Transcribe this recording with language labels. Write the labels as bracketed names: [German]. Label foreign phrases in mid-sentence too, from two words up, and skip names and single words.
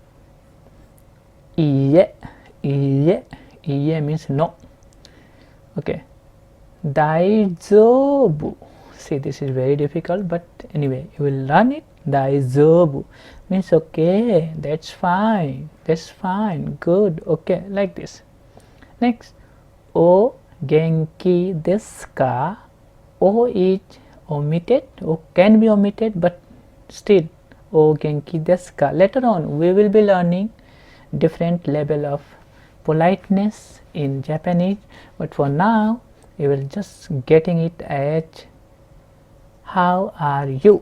[Japanese] Iye, iye, iye [English] means no. Okay. Daijobu. See, this is very difficult, but anyway, you will learn it. Daijobu means okay, that's fine, good, okay, like this. Next, [Japanese] o genki desu ka? [English] O is omitted, o can be omitted, but still [Japanese] o genki desu ka? [English] Later on we will be learning different level of politeness in Japanese, but for now you will just getting it as how are you?